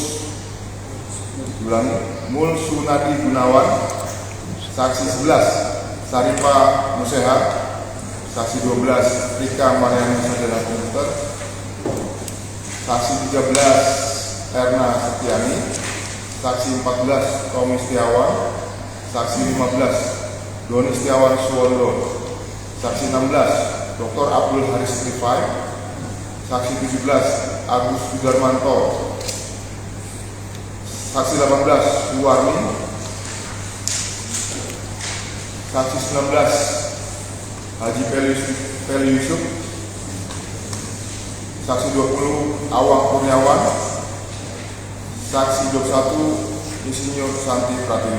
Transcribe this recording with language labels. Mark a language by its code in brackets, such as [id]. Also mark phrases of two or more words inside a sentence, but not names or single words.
[id] Mul Sunadi Gunawan, saksi 11 Sarifa Museha, saksi 12 Rika Mariani Sarjana Komputer, saksi 13 Erna Setiani, saksi 14 Tommy Setiawan, saksi 15 Doni Setiawan Suwondo, saksi 16 Dr. Abdul Haris Rifai, saksi 17 Agus Sudarmanto, saksi 18 Suwarni, saksi 19 Haji Peli Yusuf, saksi 20 Awang Kurniawan, saksi 21 Insinyur Santi Pratiwi.